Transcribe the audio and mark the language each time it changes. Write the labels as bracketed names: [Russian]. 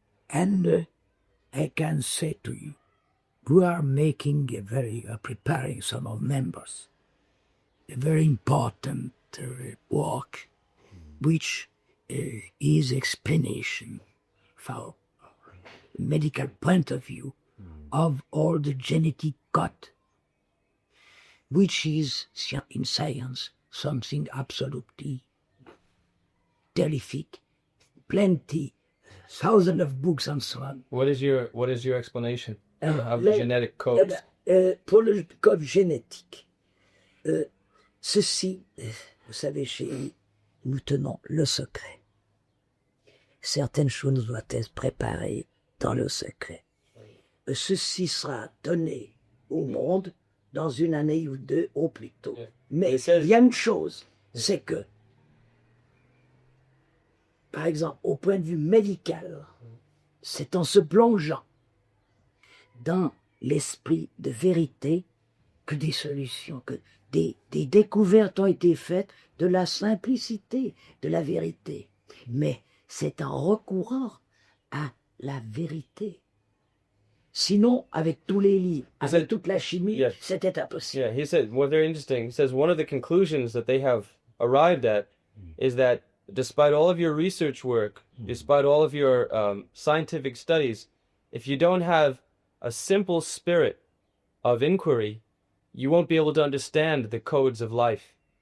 [English] And I can say to you, we are making preparing some of members, a very important work, which is explanation from medical point of view of all the genetic code, which is in science something absolutely terrific, plenty, thousands of books and so on. What is your explanation of genetic codes? [French] Pour le code génétique, ceci, vous savez, nous tenons le secret. Certaines choses doivent être préparées dans le secret. Ceci sera donné au monde dans une année ou deux au plus tôt. Mais il y a une chose, c'est que, par exemple, au point de vue médical, c'est en se plongeant dans l'esprit de vérité que des solutions, que des découvertes ont été faites de la simplicité de la vérité. Mais c'est en recourant à la vérité. Sinon, avec tous les livres, avec toute la chimie, c'était impossible. [English] Yeah, he said, well, very interesting. He says one of the conclusions that they have arrived at is that despite all of your research work, despite all of your scientific studies, if you don't have a simple spirit of inquiry, you won't be able to understand the codes of life.